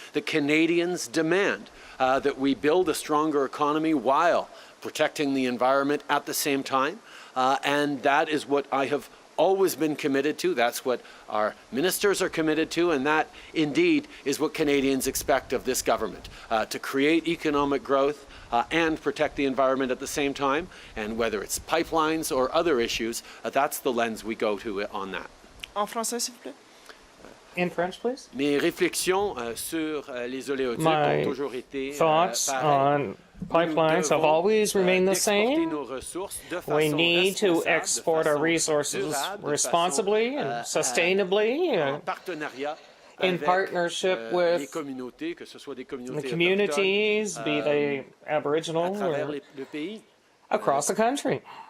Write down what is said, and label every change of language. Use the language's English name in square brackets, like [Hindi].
[English] The Canadians demand that we build a stronger economy while protecting the environment at the same time, and that is what I have always been committed to. That's what our ministers are committed to, and that indeed is what Canadians expect of this government, to create economic growth and protect the environment at the same time. And whether it's pipelines or other issues, that's the lens we go to on that. [French] En français, s'il vous plaît. [English] In French, please. [French] Mes réflexions sur les oléoducs ont toujours été [English] thoughts on pipelines have always remained the same. We need to export our resources responsibly and sustainably in partnership with the communities, be they Aboriginal or across the country.